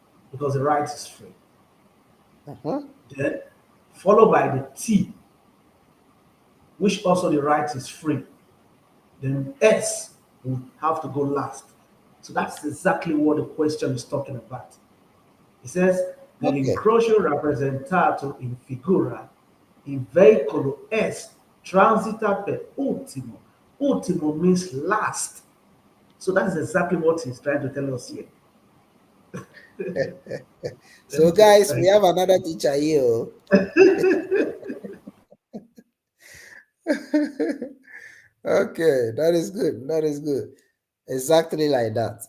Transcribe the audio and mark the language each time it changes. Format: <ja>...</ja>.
<en>Because the right is free. Uh-huh. Then followed by the T, which also the right is free. Then S will have to go last. So that's exactly what the question is talking about. It says Okay.</en> <it>Nell'incrocio rappresentato in figura, il veicolo S transita per ultimo.</it> <en>Ultimo means last. So that is exactly what he's trying to tell us here. So, guys, we have another teacher here. Okay, that is good. That is good. Exactly like that.</en>